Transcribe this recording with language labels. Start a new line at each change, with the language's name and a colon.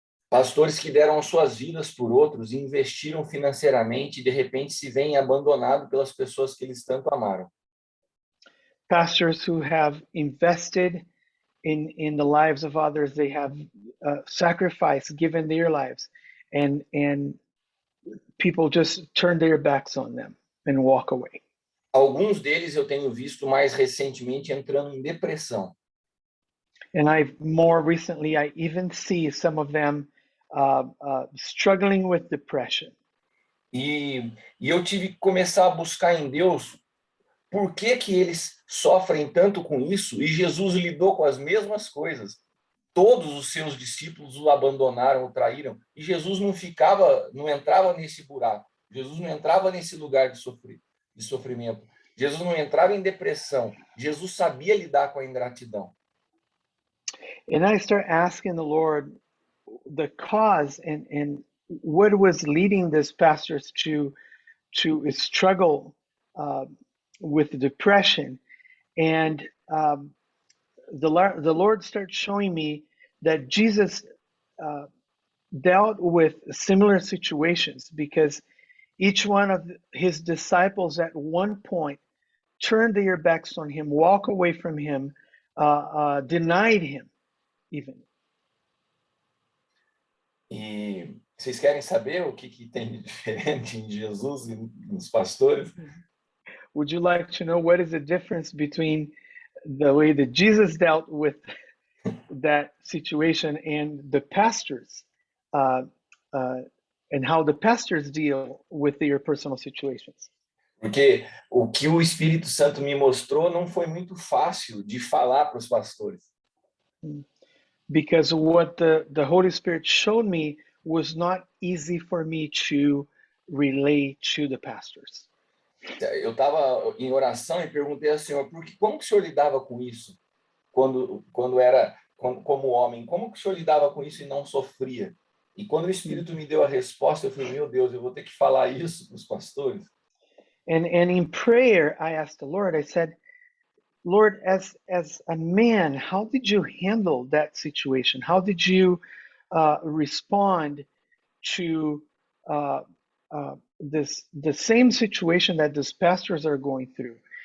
Portuguese: Pastores que deram suas vidas por outros, investiram financeiramente e de repente se veem abandonados pelas pessoas que eles tanto amaram.
English: Pastors who have invested in the lives of others, they have sacrificed, given their lives, and people just turn their backs on them and walk away.
Portuguese: Alguns deles eu tenho visto mais recentemente entrando em depressão.
English: And more recently, I even see some of them struggling with depression.
Portuguese: E eu tive que começar a buscar em Deus por que eles sofrem tanto com isso, e Jesus lidou com as mesmas coisas. Todos os seus discípulos o abandonaram, o traíram, e Jesus não entrava nesse buraco. Jesus não entrava nesse lugar de sofrimento. Jesus não entrava em depressão. Jesus sabia lidar com a ingratidão.
English: And I start asking the Lord the cause and what was leading these pastors to struggle with depression. And the Lord starts showing me that Jesus dealt with similar situations because each one of his disciples at one point turned their backs on him, walk away from him, denied him even.
Portuguese: E vocês querem saber o que tem de diferente em Jesus e nos pastores?
English: Would you like to know what is the difference between the way that Jesus dealt with that situation and the pastors, and how the pastors deal with their personal situations?
Portuguese: Porque o que o Espírito Santo me mostrou não foi muito fácil de falar para os pastores.
English: Because what the Holy Spirit showed me was not easy for me to relay to the pastors.
Portuguese: Eu estava em oração e perguntei ao Senhor, como que o Senhor lidava com isso? Como homem, como que o Senhor lidava com isso e não sofria? E quando o Espírito me deu a resposta, eu falei, meu Deus, eu vou ter que falar isso para os pastores.
English: And in prayer, I asked the Lord, I said, Lord, as a man, how did you handle that situation? How did you respond to the same situation that these pastors are going through?